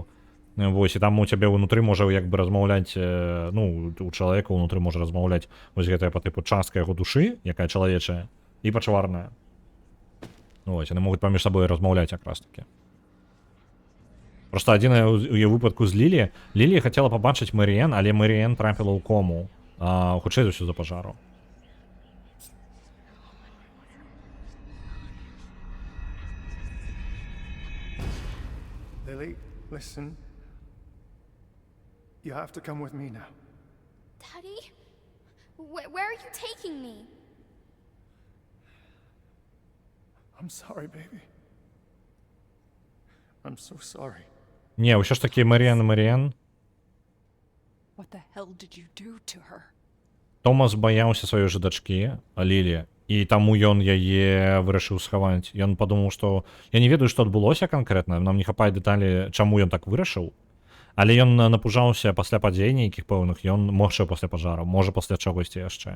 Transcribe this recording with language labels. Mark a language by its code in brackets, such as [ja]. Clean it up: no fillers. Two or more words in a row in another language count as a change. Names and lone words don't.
[be] Вось, і там у цябе ўнутры можа як бы размаўляць, ну, у чалавека ўнутры можа размаўляць вось гэтая па тыпу частка яго душы, якая чалавечая, і пачварная. Вось, яны могуць паміж сабой размаўляць якраз такі. Просто адзінае ў яе выпадку з Лілі хацела пабачыць Мэріэн, але Мэріэн трапіла ў кому, хутчэй за ўсё за пажару. [en] Lily, listen. You have to come with me now. Daddy? Where are you taking me? I'm sorry, baby. I'm so sorry. [be] Не, ўсё ж такі Мэріэн. [en] What the hell did you do to her? [be] Томас баяўся сваёй жа дачкі, Лілі, і таму ён яе вырашыў схаваць. Ён падумаў, што я не ведаю, што адбылося канкрэтна, нам не хапае дэталі, чаму ён так вырашыў. Але ён напужаўся пасля падзей нейкіх пэўных, ён можа пасля пажару, можа пасля чагосьці яшчэ.